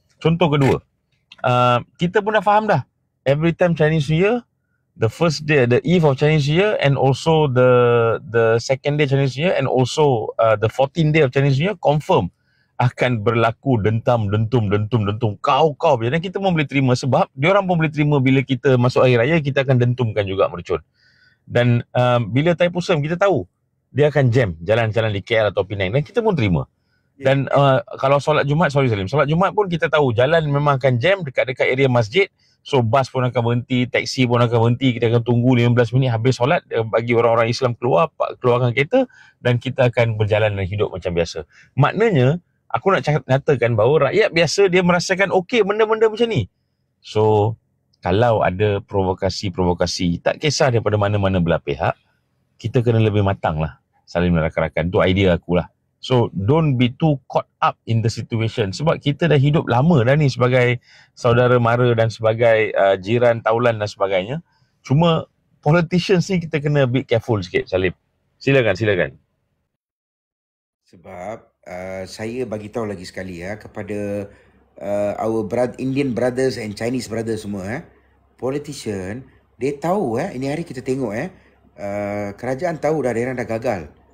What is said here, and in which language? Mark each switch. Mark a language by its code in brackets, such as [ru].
[ms] Contoh kedua, kita pun dah faham dah, [en] every time Chinese New Year, the first day, the eve of Chinese New Year and also the second day Chinese New Year and also the 14th day of Chinese New Year confirm [ms] akan berlaku dentum. Kau. Dan kita pun boleh terima sebab diorang pun boleh terima bila kita masuk hari raya, kita akan dentumkan juga mercun. Dan bila Thaipusam kita tahu dia akan jam jalan-jalan di KL atau Penang dan kita pun terima. Dan kalau solat Jumaat, solat Jumaat pun kita tahu jalan memang akan jam dekat-dekat area masjid. So bas pun akan berhenti, taksi pun akan berhenti, kita akan tunggu 15 minit habis solat bagi orang-orang Islam keluarkan kereta dan kita akan berjalan dan hidup macam biasa. Maknanya, aku nak nyatakan bahawa rakyat biasa dia merasakan okey benda-benda macam ni. So, kalau ada provokasi, tak kisah daripada mana-mana belah pihak, kita kena lebih matang lah saling merakarakan. Itu idea aku lah. [en] So, don't be too caught up in the situation. [ms] Sebab kita dah hidup lama dah ni sebagai saudara mara dan sebagai jiran taulan dan sebagainya. Cuma, politicians ni kita kena [en] be careful [ms] sikit, Salim. Silakan. Sebab saya bagi tahu lagi sekali kepada [en] our Indian brothers and Chinese brothers [ms] semua politician, dia tahu ini hari kita tengok kerajaan tahu dah diorang dah gagal.